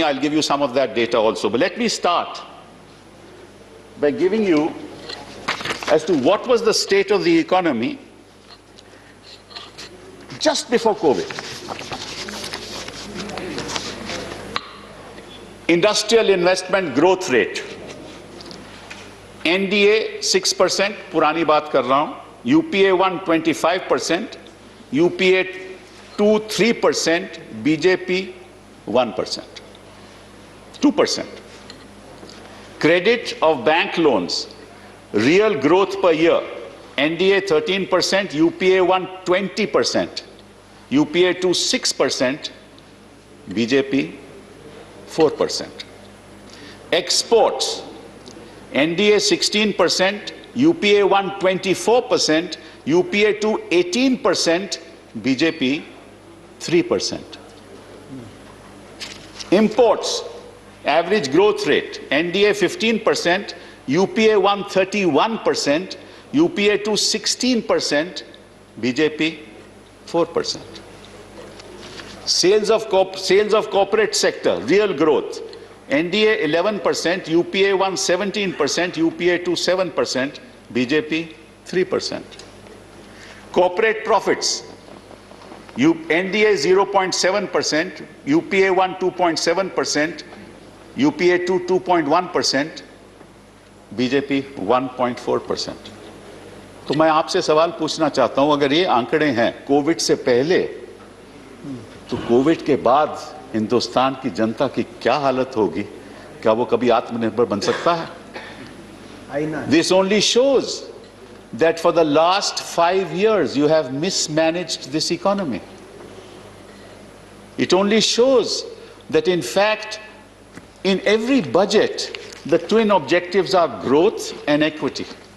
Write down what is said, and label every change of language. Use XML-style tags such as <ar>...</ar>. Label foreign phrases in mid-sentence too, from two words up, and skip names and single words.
<en>I'll give you some of that data also. But let me start by giving you as to what was the state of the economy just before COVID. Industrial investment growth rate.</en> <hi>NDA 6%, पुरानी बात कर रहा हूं.</hi> <en>UPA 1 25%, UPA 2 3%, BJP 1%, 2%. Credit of bank loans. Real growth per year, NDA 13%, UPA 1 20%, UPA 2 6%, BJP 4%. Exports, NDA 16%, UPA 1 24%, UPA 2 18%, BJP 3%. Imports, average growth rate, NDA 15%, UPA 1 31%, UPA 2 16%, BJP 4%. Sales of corporate sector, real growth, NDA 11%, UPA 1 17%, UPA 2 7%, BJP 3%. Corporate profits, NDA 0.7%, UPA 1 2.7%, UPA 2 2.1%,</en> <hi>बीजेपी 1.4%. तो मैं आपसे सवाल पूछना चाहता हूं, अगर ये आंकड़े हैं कोविड से पहले, तो कोविड के बाद हिंदुस्तान की जनता की क्या हालत होगी? क्या वो कभी आत्मनिर्भर बन सकता है?</hi> <en>This only shows that for the last 5 years you have mismanaged this economy. It only shows that in fact in every budget the twin objectives are growth and equity.</en>